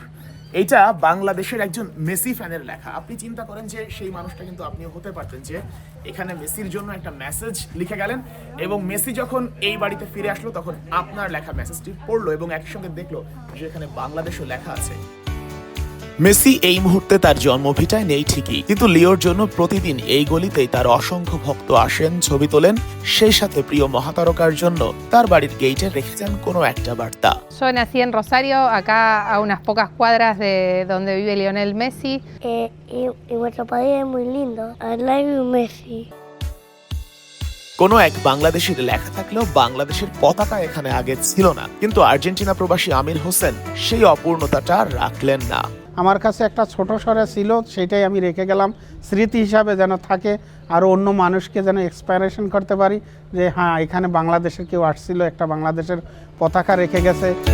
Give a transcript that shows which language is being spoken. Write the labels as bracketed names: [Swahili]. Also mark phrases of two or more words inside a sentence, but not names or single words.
[Bangla] এইটা বাংলাদেশের একজন মেসি ফ্যানের লেখা। আপনি চিন্তা করেন যে সেই মানুষটা কিন্তু আপনিও হতে পারতেন, যে এখানে মেসির জন্য একটা মেসেজ লিখে গেলেন, এবং মেসি যখন এই বাড়িতে ফিরে আসলো তখন আপনার লেখা মেসেজটি পড়লো এবং একসঙ্গে দেখলো যে এখানে বাংলাদেশও লেখা আছে। মেসি এই মুহূর্তে তার জন্মভিটায় নেই ঠিকই, কিন্তু লিওর জন্য প্রতিদিন এই গলিতেই তার অসংখ্য ভক্ত আসেন, ছবি তোলেন, সেই সাথে প্রিয় মহাতারকার জন্য তার বাড়ির গেইটে রেখে যান কোনো একটা বার্তা। [Spanish] Yo nací en Rosario, acá a unas pocas cuadras de donde vive Lionel Messi. Y vuestro país es muy lindo. [English] I love you, Messi. [Bangla] কোনো এক বাংলাদেশির লেখা থাকলেও বাংলাদেশের পতাকা এখানে আগে ছিল না, কিন্তু আর্জেন্টিনা প্রবাসী আমির হোসেন সেই অপূর্ণতাটা রাখলেন না। আমার কাছে একটা ছোট সরে ছিল, সেটাই আমি রেখে গেলাম স্মৃতি হিসাবে, যেন থাকে আর অন্য মানুষকে যেন এক্সপাইরেশন করতে পারি যে হ্যাঁ এখানে বাংলাদেশের কেউ আসছিল, একটা বাংলাদেশের পতাকা রেখে গেছে।